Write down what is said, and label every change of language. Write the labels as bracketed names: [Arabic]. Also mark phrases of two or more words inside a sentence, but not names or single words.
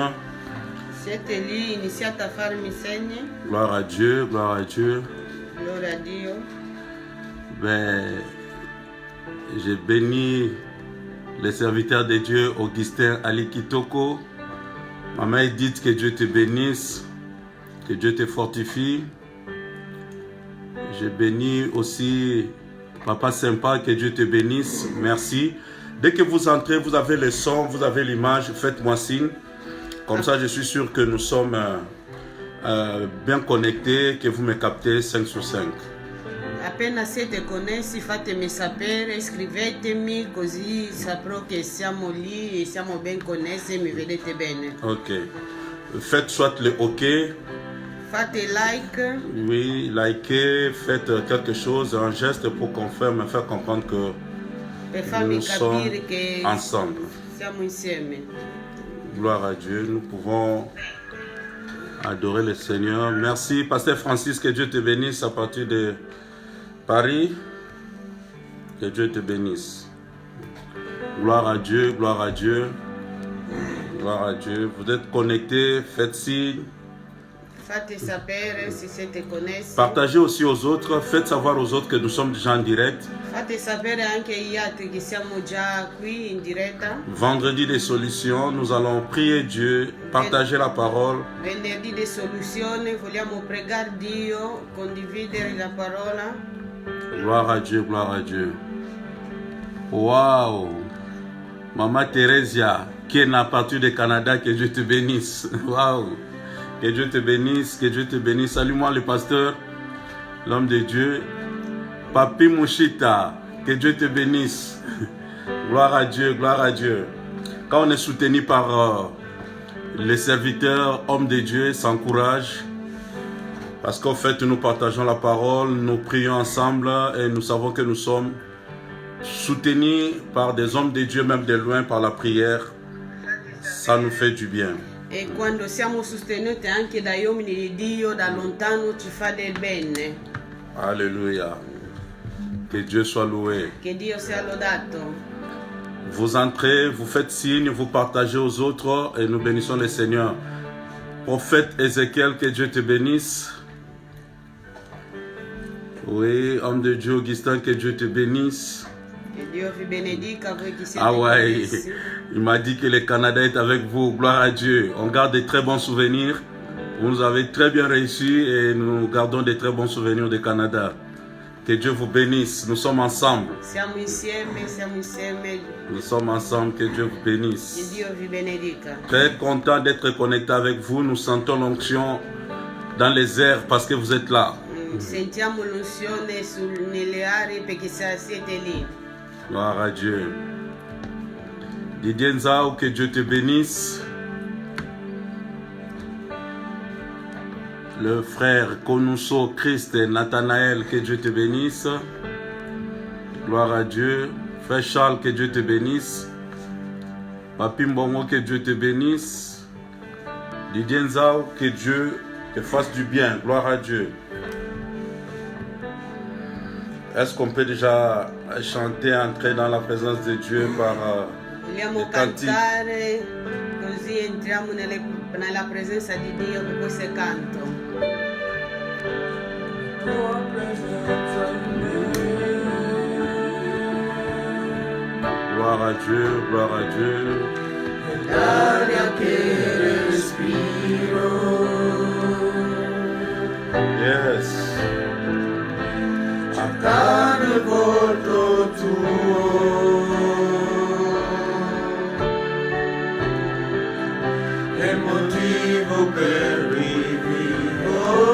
[Italian] Siete lì, iniziate a farmi segni. [French] Gloire à Dieu, gloire à Dieu. [Italian] Gloria a Dio. [French] Ben, j'ai béni les serviteurs de Dieu, Augustin Ali Kitoko. Maman Edith, que Dieu te bénisse, que Dieu te fortifie. J'ai béni aussi Papa Sympa, que Dieu te bénisse. Merci. Dès que vous entrez, vous avez le son, vous avez l'image, faites-moi signe. Comme ça, je suis sûr que nous sommes bien connectés, que vous me captez 5 sur 5. [Italian] Appena siete connessi fatemi sapere, scrivetemi così saprò che siamo lì e siamo ben connessi e mi vedete bene. [French] Ok. Faites soit le OK. [Italian] Fate like. [French] Oui, likez, faites quelque chose, un geste pour me faire comprendre que [Italian] Per farmi [French] nous sommes [Italian] capire che [French] ensemble. [Italian] siamo insieme. [French] Gloire à Dieu, nous pouvons adorer le Seigneur. Merci, Pasteur Francis, que Dieu te bénisse à partir de Paris. Que Dieu te bénisse. Gloire à Dieu, gloire à Dieu. Gloire à Dieu. Vous êtes connectés, faites signe. [Italian] Fate sapere se siete connessi. [French] Partagez aussi aux autres, faites savoir aux autres que nous sommes déjà en direct. [Italian] Fate sapere anche agli altri che siamo già qui in diretta. [French] Vendredi des solutions, nous allons prier Dieu, partager la parole. [Italian] Venerdì di soluzione, vogliamo pregare Dio, condividere la parola. [French] Gloire à Dieu, gloire à Dieu. Waouh! Maman Thérésia, qui est à partir du Canada, que Dieu te bénisse. Waouh! Que Dieu te bénisse, que Dieu te bénisse. Salut-moi le pasteur, l'homme de Dieu. Papi Mouchita, que Dieu te bénisse. Gloire à Dieu, gloire à Dieu. Quand on est soutenu par les serviteurs, hommes de Dieu, s'encourage. Parce qu'en fait, nous partageons la parole, nous prions ensemble et nous savons que nous sommes soutenus par des hommes de Dieu, même de loin, par la prière. Ça nous fait du bien. [Italian] E quando siamo sostenuti anche dagli uomini di Dio da lontano ci fa del bene. [French] Alléluia. Que Dieu soit loué. [Italian] Che Dio sia lodato. [French] Vous entrez, vous faites signe, vous partagez aux autres et nous bénissons le Seigneur. Prophète Ézéchiel, que Dieu te bénisse. Oui, homme de Dieu, Augustin, que Dieu te bénisse. [Italian] Che Dio vi benedica, voi che siete [French] Ah ouais, [Italian] connessi. [French] il m'a dit que le Canada est avec vous. Gloire à Dieu. On garde de très bons souvenirs. Vous nous avez très bien réussi et nous gardons de très bons souvenirs du Canada. Que Dieu vous bénisse. Nous sommes ensemble. [Italian] Siamo insieme, siamo insieme. [French] Nous sommes ensemble. Que Dieu vous [Italian] Che [French] bénisse. [Italian] Dio vi benedica. [French] Très content d'être connecté avec vous. Nous sentons l'onction dans les airs parce que vous êtes là. [Italian] Sentiamo l'unzione nelle aree perché siete lì. [French] Gloire à Dieu. Didier Nzao, que Dieu te bénisse. Le frère Konuso Christ et Nathanaël, que Dieu te bénisse. Gloire à Dieu. Frère Charles, que Dieu te bénisse. Papi Mbongo, que Dieu te bénisse. Didier Nzao, que Dieu te fasse du bien. Gloire à Dieu. Est-ce qu'on peut déjà chanter, entrer dans la présence de Dieu par [Italian] Vogliamo [French] les cantiques? [Italian] cantare così entriamo nella presenza di Dio con questo canto. [French] Gloire à Dieu, gloire à Dieu. [Italian] L'aria che respiro. Yes. Cercando il volto tuo. È il motivo per cui vivo.